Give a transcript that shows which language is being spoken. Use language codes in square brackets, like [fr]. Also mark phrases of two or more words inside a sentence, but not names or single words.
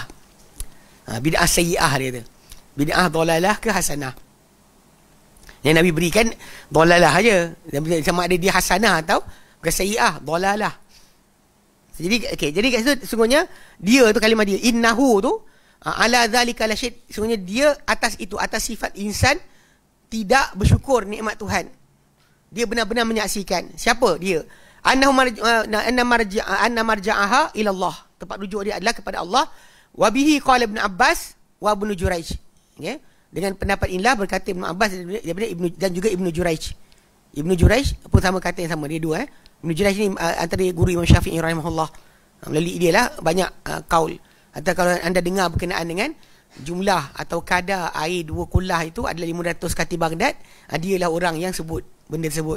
[ar] بدعة سيئة [ms] dia kata. [ar] بدعة ضلالة [ms] ke hasanah. Yang Nabi berikan dalalah aja. Sama ada dia hasanah atau bukan sayyi'ah, dalalah. Jadi kat situ sungguhnya dia tu kalimah dia innahu tu [ar] على ذلك لشهيد, [ms] sungguhnya dia atas itu, atas sifat insan tidak bersyukur nikmat Tuhan. Dia benar-benar menyaksikan. Siapa dia? [ar] أن مرجعها إلى الله. [ms] Tempat rujuk dia adalah kepada Allah. [ar] وبه قال ابن عباس وابن جريج. [ms] Okay? Dengan pendapat inilah berkata Ibn Abbas dan juga Ibnu Juraij. Ibnu Juraij pun sama kata yang sama, dia dua. Ibnu Juraij ni antara guru Imam Syafi'i rahimahullah. Melalui dia lah banyak kaul. Atau kalau anda dengar berkenaan dengan jumlah atau kadar air 2 kulah itu adalah 500 kati Baghdad, dia lah orang yang sebut benda tersebut.